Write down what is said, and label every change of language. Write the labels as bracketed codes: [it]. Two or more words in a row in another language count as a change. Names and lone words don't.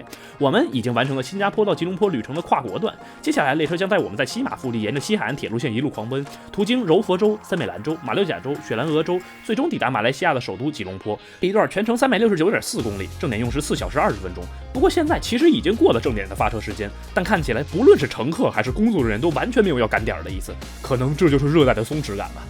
[zh] 我們已經完成了新加坡到吉隆坡旅程的跨國段，接下來列車將帶我們在西馬腹地沿着西海岸鐵路線一路狂奔，途經柔佛州、森美蘭州、馬六甲州、雪蘭莪州，最終抵達馬來西亞的首都吉隆坡。這一段全程369.4公里，正點用時4小時20分鐘。不過現在其實已經過了正點的發車時間，但看起來不論是乘客還是工作人員都完全沒有要趕點的意思，可能這就是熱帶的鬆弛感吧。